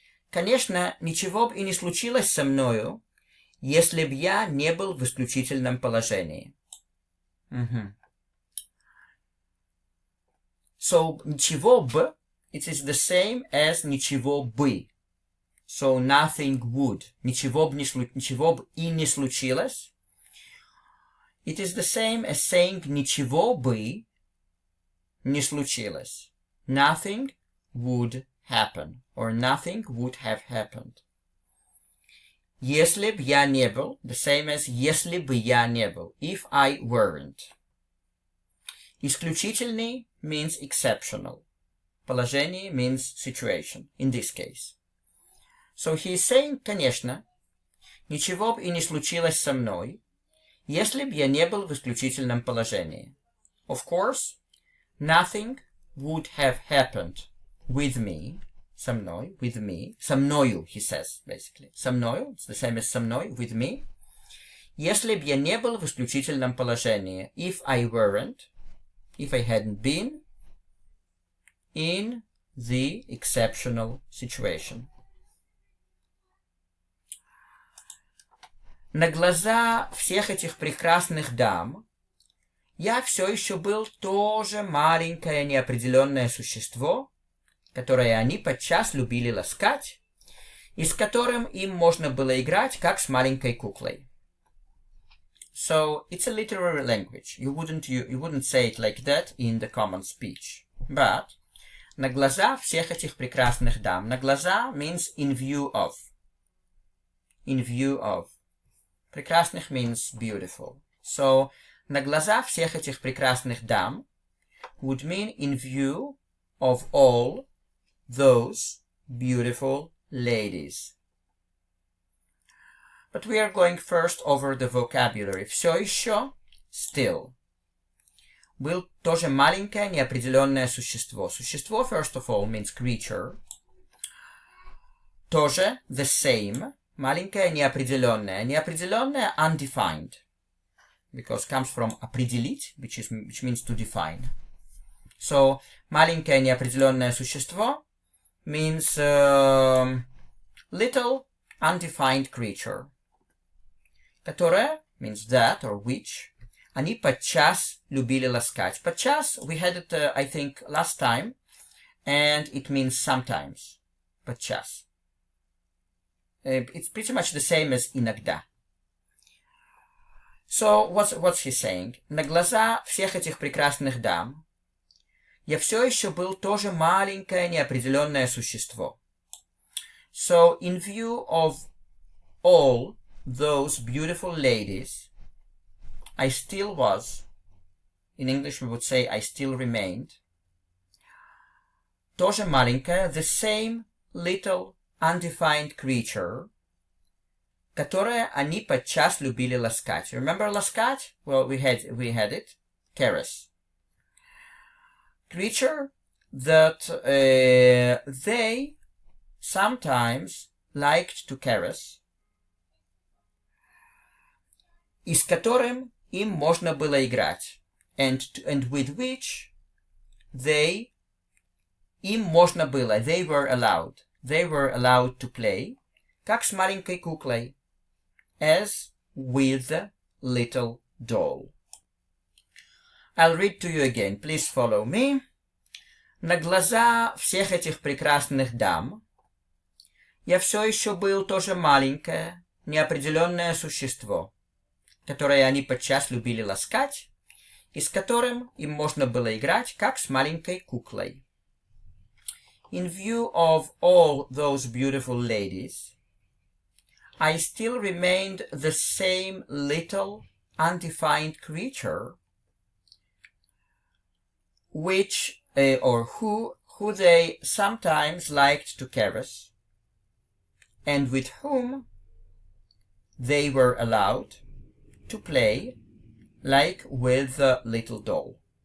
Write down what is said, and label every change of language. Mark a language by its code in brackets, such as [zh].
[ru] Конечно, ничего бы и не случилось со мною, если б я не был в исключительном положении. [en] So, [ru] ничего бы, [en] it is the same as ничего бы. So, nothing would. [ru] Ничего б и не случилось. [en] It is the same as saying [ru] ничего бы не случилось. [en] Nothing would happen, or nothing would have happened. [ru] Если б я не был, [en] the same as [ru] если бы я не был, [en] if I weren't. Исключительный means exceptional. Положение means situation, in this case. So he is saying, [ru] конечно, ничего бы и не случилось со мной, если б я не был в исключительном положении. [en] Of course, nothing would have happened with me, [ru] со мной, [en] with me, [ru] со мною, [en] he says, basically. [ru] Со мною, [en] it's the same as [ru] со мной, [en] with me. [ru] Если б я не был в исключительном положении, [en] if I weren't, if I hadn't been in the exceptional situation. [ru] На глаза всех этих прекрасных дам я все еще был тоже маленькое неопределенное существо, которое они подчас любили ласкать, и с которым им можно было играть, как с маленькой куклой. [en] So it's a literary language. You wouldn't say it like that in the common speech. [ru] But на глаза всех этих прекрасных дам. [en] На глаза means in view of. In view of. Прекрасных means beautiful. So [ru] на глаза всех этих прекрасных дам [en] would mean in view of all those beautiful ladies. But we are going first over the vocabulary. [ru] Все еще, [en] still. [ru] Был тоже маленькое неопределенное существо. [en] Существо, first of all, means creature. Тоже, the same. [ru] Маленькое неопределенное. [en] Неопределенное, undefined. Because comes from определить, which means to define. So, [ru] маленькое неопределенное существо [en] means little undefined creature. [ru] Которое [en] means that or which [ru] они подчас любили ласкать. [en] Подчас, we had it, I think, last time, and it means sometimes. [ru] Подчас. [en] It's pretty much the same as иногда. So, what's he saying? [ru] На глаза всех этих прекрасных дам я все еще был тоже маленькое неопределенное существо. [en] So, in view of all those beautiful ladies, I still was, in English we would say I still remained, [ru] тоже маленькое, [en] the same little undefined creature, [ru] которое они подчас любили ласкать. [en] Remember ласкать? Well, we had it. Caress. Creature that they sometimes liked to caress, [ru] и с которым им можно было играть, [en] and with which [ru] им можно было, [en] they were allowed to play, [ru] как с маленькой куклой, [en] as with a little doll. I'll read to you again. Please follow me. [ru] На глаза всех этих прекрасных дам я все еще был тоже маленькое, неопределенное существо, которое они подчас любили ласкать, и с которым им можно было играть, как с маленькой куклой. [en] In view of all those beautiful ladies, I still remained the same little undefined creature, which or who they sometimes liked to caress, and with whom they were allowed to play like with a little doll.